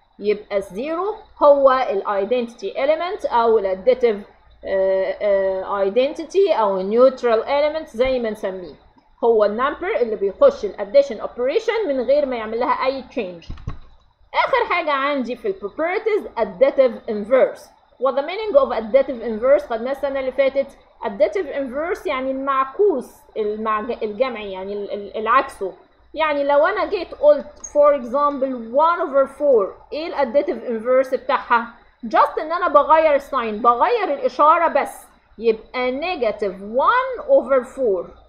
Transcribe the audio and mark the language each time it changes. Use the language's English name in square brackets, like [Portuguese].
[Arabic] يبقى 0 هو ال identity element أو ال additive identity أو neutral element زي ما نسميه، هو النمبر اللي بيخش ال addition operation من غير ما يعمل لها أي change. آخر حاجة عندي في ال properties additive inverse. [English] What the meaning of additive inverse [Arabic] خدناه السنة اللي فاتت. additive inverse يعني المعكوس الجمعي، يعني العكسه. يعني لو انا جيت قلت [English] for example [Arabic] 1/4 ايه الاديتيف انفيرس بتاعها؟ just ان انا بغير الساين، بغير الاشاره بس، يبقى نيجاتيف 1/4.